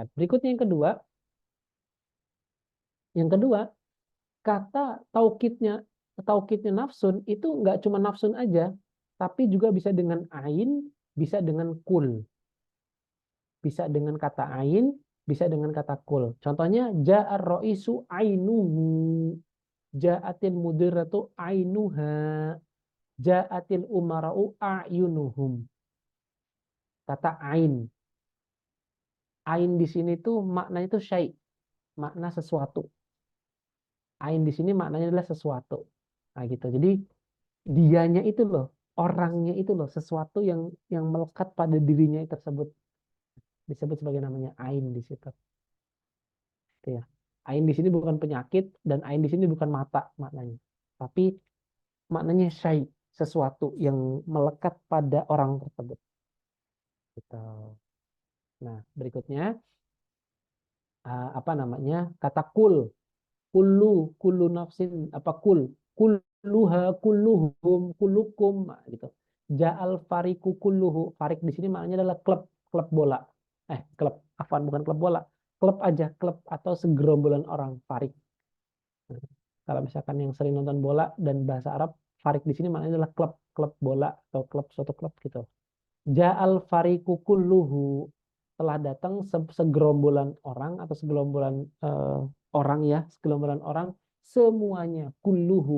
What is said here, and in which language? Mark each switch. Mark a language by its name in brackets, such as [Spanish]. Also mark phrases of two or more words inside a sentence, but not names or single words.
[Indonesian] Berikutnya yang kedua kata taukidnya nafsun itu nggak cuma nafsun aja, tapi juga bisa dengan ain, bisa dengan kul. Bisa dengan kata ain, bisa dengan kata kul. [Arabic] Contohnya جاء الرئيس عينه، جاءت المديرة عينها، جاءت الأمراء أعينهم. [Indonesian] Kata ain. Ain di sini tuh maknanya itu syai', makna sesuatu. Ain di sini maknanya adalah sesuatu. Nah, gitu. Jadi dianya itu loh, orangnya itu loh, sesuatu yang melekat pada dirinya tersebut disebut sebagai namanya ain di situ. Gitu ya. Ain di sini bukan penyakit dan ain di sini bukan mata maknanya. Tapi maknanya syai, sesuatu yang melekat pada orang tersebut. Gitu. Nah, berikutnya apa namanya? Kata kul. [Arabic] كل نفس [Indonesian] apa [Arabic] كلها كلهم كلكم [Indonesian] gitu. [Arabic] جاء الفريق كله. [Indonesian] Farik di sini maknanya adalah klub bola. Klub afwan bukan klub bola. Klub aja, klub atau segerombolan orang farik. Nah, kalau misalkan yang sering nonton bola dan bahasa Arab, farik di sini maknanya adalah klub bola atau suatu klub gitu. [Arabic] جاء الفريق كله, [Indonesian] telah datang segerombolan orang atau segerombolan segerombolan orang semuanya kulluhu.